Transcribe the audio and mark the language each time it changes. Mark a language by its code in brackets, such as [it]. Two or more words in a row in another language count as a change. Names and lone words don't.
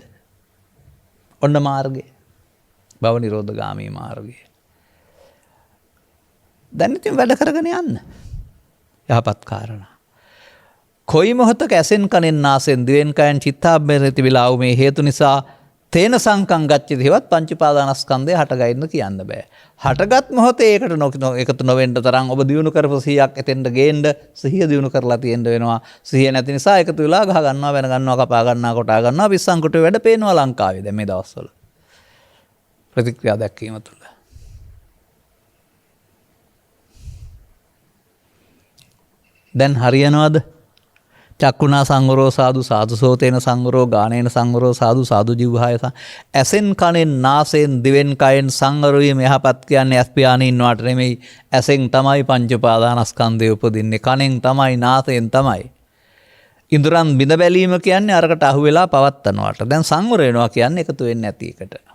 [si] ඔන්න මාර්ගය. භව නිරෝධගාමී මාර්ගය. දැන් ඉතින් වැඩ කරගෙන යන්න. යහපත් කාරණා. කොයි මොහොතක ඇසෙන් කනෙන් නාසෙන් දිවෙන් කයෙන් චිත්තාභ්‍යන්තරේ තිබිලා වූ මේ හේතු නිසා [pi] තේන සංකම් ගච්ඡති [si] හේවත් පංච උපාදානස්කන්ධය හටගයින්න කියන්න බෑ. හටගත් මොහොතේ ඒකට එකතු නොවෙන්න තරම් ඔබ දිනු කරපු 100ක් එතෙන්ට ගේන්න සිහිය දිනු කරලා තියෙන්න වෙනවා. සිහිය නැති නිසා එකතු වෙලා ගහ ගන්නවා වෙන ගන්නවා කපා ගන්නවා කොටා ගන්නවා පිස්සන් කොටුවේ වැඩ පේනවා ලංකාවේ දැන් මේ දවස්වල. ප්‍රතික්‍රියා දැක්වීම තුළ. දැන් හරියනවද? [pi] චක්කුණා සංවරෝ සාදු සාදු සෝතේන සංවරෝ ගානේන සංවරෝ සාදු සාදු ජීවහාය [si] ඇසෙන් කනෙන් නාසෙන් දිවෙන් කයෙන් සංවර වීම යහපත් කියන්නේ ඇස් පියාණේ ඉන්නවට නෙමෙයි. ඇසෙන් තමයි පංච උපාදානස්කන්ධය උපදින්නේ. කනෙන් තමයි නාසයෙන් තමයි. ඉඳුරන් බිඳ බැලීම කියන්නේ අරකට අහු වෙලා පවත්තනවාට. දැන් සංවර වෙනවා කියන්නේ එකතු වෙන්නේ නැති එකට.